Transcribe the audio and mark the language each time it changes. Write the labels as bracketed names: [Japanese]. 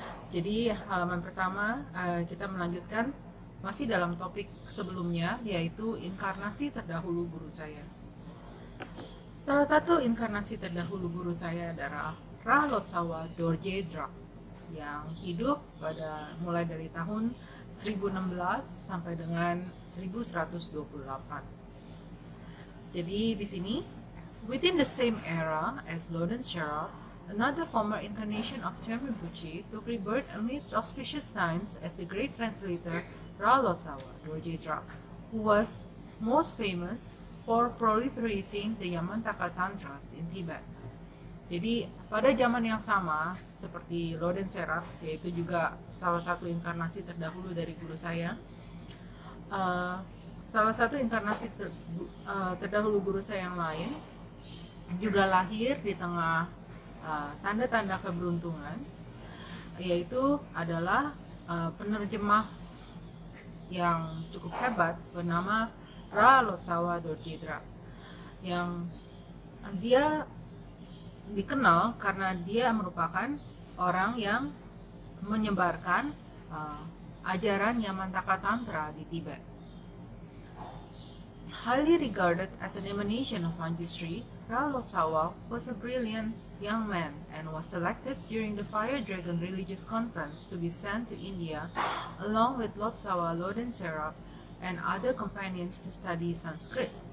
[Indonesian] Jadi halaman pertama kita melanjutkan masih dalam topik sebelumnya, yaitu inkarnasi terdahulu guru saya. Salah satu inkarnasi terdahulu guru saya adalah Ra Lotsawa Dorje Drak yang hidup mulai dari tahun 1016 sampai dengan 1128. Jadi di sini, [English] within the same era as Loden Sherab, another former incarnation of Cham Rinpoche took rebirth amidst auspicious signs as the great translator Ra Lotsawa Dorje Drak, who was most famous for proliferating the Yamantaka Tantras in Tibet. [Indonesian] Jadi pada zaman yang sama seperti Loden Sherab, yaitu juga salah satu inkarnasi terdahulu dari guru saya, salah satu inkarnasi terdahulu guru saya yang lain juga lahir di tengah tanda-tanda keberuntungan, yaitu adalah penerjemah yang cukup hebat bernama Ra Lotsawa Dorje Drak, yang dia dikenal karena dia merupakan orang yang menyebarkan ajaran Yamantaka Tantra di Tibet. [English] Highly regarded as an emanation of Manjushri, Ra Lotsawa was a brilliant young man and was selected during the Fire Dragon Religious Conference to be sent to India along with Lotsawa Loden Sherab and other companions to study Sanskrit.